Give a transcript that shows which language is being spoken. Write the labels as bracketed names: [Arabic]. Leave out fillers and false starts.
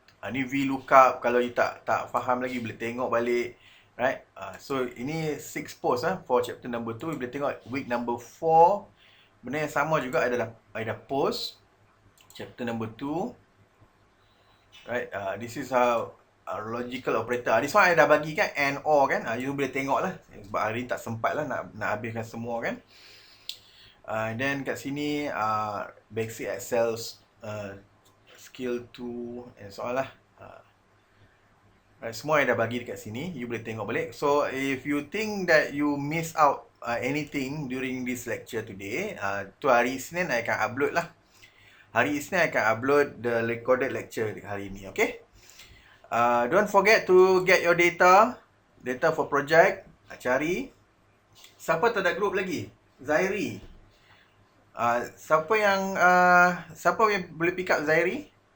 [Malay] Ni VLOOKUP, kalau you tak faham lagi boleh tengok balik, right? [English] So [Malay] ini [English] 6 post for chapter number 2. You [Malay] boleh tengok [English] week number 4. [Malay] Benda yang sama juga I dah [English] post chapter number 2, right? This is how logical operator. This one I [Malay] dah bagi kan, [English] and or kan. [Malay] You boleh tengok lah, sebab hari ni tak sempat lah nak habiskan semua kan. [English] And then [Malay] kat sini [English] basic Excel skill 2 and so on lah. [Malay] Right, semua I dah bagi dekat sini. You boleh tengok balik. [English] So if you think that you miss out anything during this lecture today, [Malay] tu hari Isnin I akan upload lah. Hari Isnin I akan upload [English] the recorded lecture [Malay] hari ni, okay? [English] Don't forget to get your data for project. [Malay] Cari. Siapa tak ada group lagi? Zairi. Siapa yang boleh pick up Zairi?